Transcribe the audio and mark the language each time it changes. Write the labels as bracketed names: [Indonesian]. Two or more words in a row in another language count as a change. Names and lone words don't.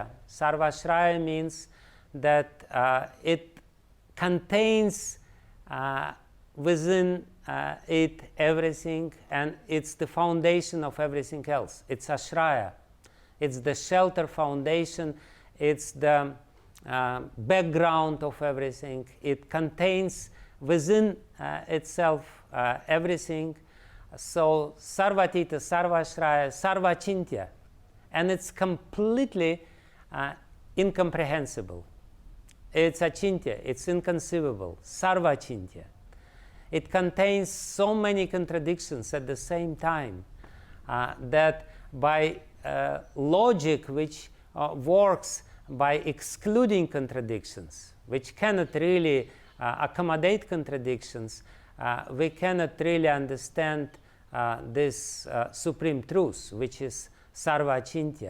[English] Sarvashraya means that it contains within it everything, and it's the foundation of everything else. It's ashraya. It's the shelter foundation. It's the background of everything. It contains within itself everything. So [Sanskrit] sarvatita, sarvashraya, sarvachintya. [English] And it's completely incomprehensible. It's achintya, it's inconceivable, sarvachintya. It contains so many contradictions at the same time that by logic, which works by excluding contradictions, which cannot really accommodate contradictions, we cannot really understand this supreme truth, which is sarvachintya.